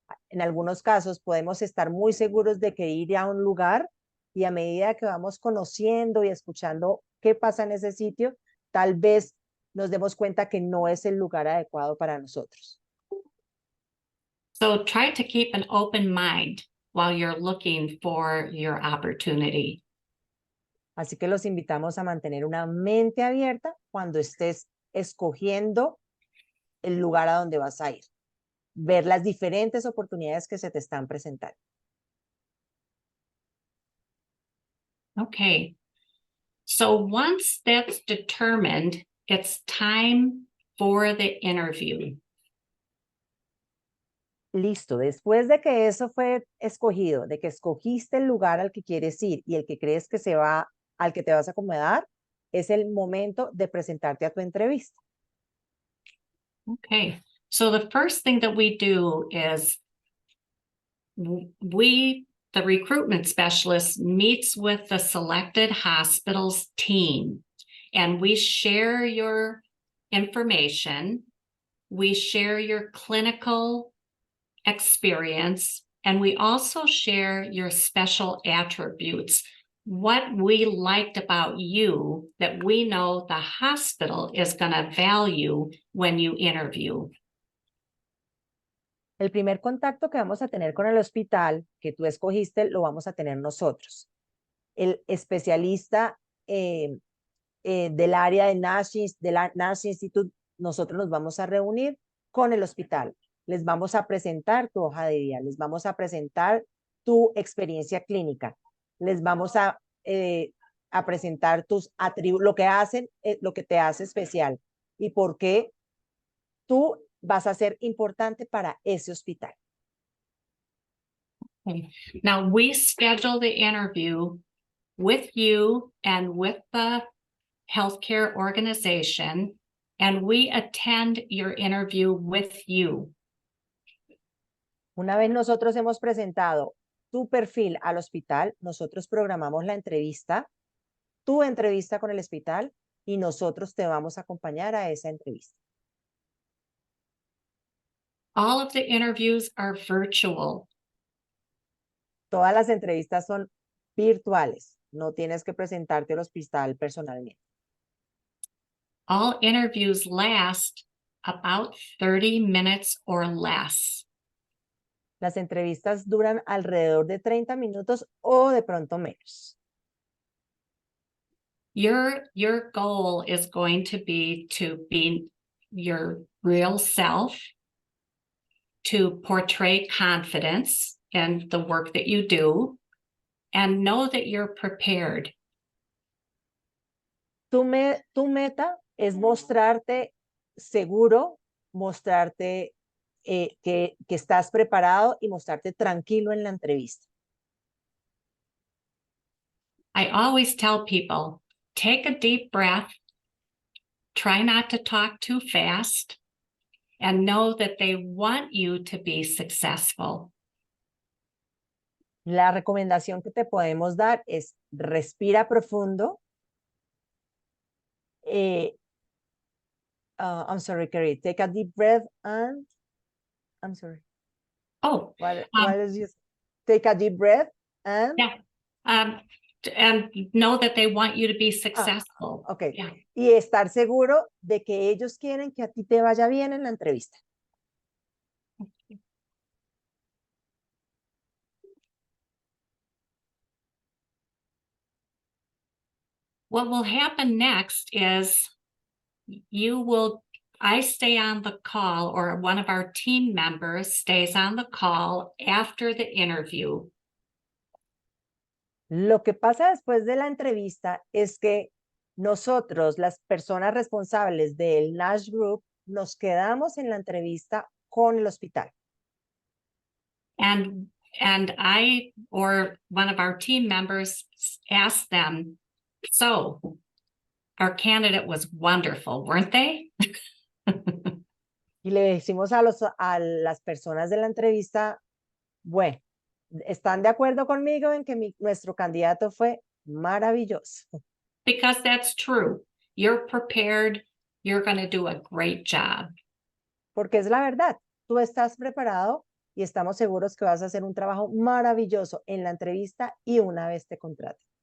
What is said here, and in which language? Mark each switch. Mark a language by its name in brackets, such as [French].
[Spanish] En algunos casos podemos estar muy seguros de que ir a un lugar, y a medida que vamos conociendo y escuchando qué pasa en ese sitio, tal vez nos demos cuenta que no es el lugar adecuado para nosotros. [English] So try to keep an open mind while you're looking for your opportunity. [Spanish] Así que los invitamos a mantener una mente abierta cuando estés escogiendo el lugar a donde vas a ir. Ver las diferentes oportunidades que se te están presentando. [English] Okay. So once that's determined, it's time for the interview. [Spanish] Listo, después de que eso fue escogido, de que escogiste el lugar al que quieres ir y el que crees que al que te vas a acomodar, es el momento de presentarte a tu entrevista. [English] Okay, so the first thing that we do is the recruitment specialist meets with the selected hospital's team, and we share your information, we share your clinical experience, and we also share your special attributes, what we liked about you that we know the hospital is going to value when you interview. [Spanish] El primer contacto que vamos a tener con el hospital que tú escogiste lo vamos a tener nosotros. El especialista del área de Nash Institute, nosotros nos vamos a reunir con el hospital les vamos a presentar tu hoja de vida, les vamos a presentar tu experiencia clínica, les vamos a presentar tus atributos, lo que hacen, lo que te hace especial y por qué tú vas a ser importante para ese hospital. [English] Okay. Now, we schedule the interview with you and with the healthcare organization, and we attend your interview with you. [Spanish] Una vez nosotros hemos presentado tu perfil al hospital, nosotros programamos la entrevista, tu entrevista con el hospital, y nosotros te vamos a acompañar a esa entrevista. [English] All of the interviews are virtual. [Spanish] Todas las entrevistas son virtuales, no tienes que presentarte al hospital personalmente. [English] All interviews last about 30 minutes or less. [Spanish] Las entrevistas duran alrededor de 30 minutos o de pronto menos. [English] Your goal is going to be your real self, to portray confidence in the work that you do, and know that you're prepared. [Spanish] Tu meta es mostrarte seguro, mostrarte que estás preparado y mostrarte tranquilo en la entrevista. [English] I always tell people, take a deep breath, try not to talk too fast, and know that they want you to be successful. [Spanish] La recomendación que te podemos dar es respira profundo. [English] I'm sorry, Carrie. Take a deep breath and I'm sorry. Oh, What is you? Take a deep breath and yeah. And know that they want you to be successful. Okay. Yeah. [Spanish] Y estar seguro de que ellos quieren que a ti te vaya bien en la entrevista. [English] What will happen next is I stay on the call, or one of our team members stays on the call after the interview. [Spanish] Lo que pasa después de la entrevista es que nosotros, las personas responsables del NASH Group, nos quedamos en la entrevista con el hospital. [English] And I or one of our team members asked them, so our candidate was wonderful, weren't they? [Spanish] Y le decimos a las personas de la entrevista, bueno, ¿están de acuerdo conmigo en que nuestro candidato fue maravilloso? [English] Because that's true. You're prepared. You're going to do a great job. [Spanish] Porque es la verdad. Tú estás preparado y estamos seguros que vas a hacer un trabajo maravilloso en la entrevista y una vez te contraten.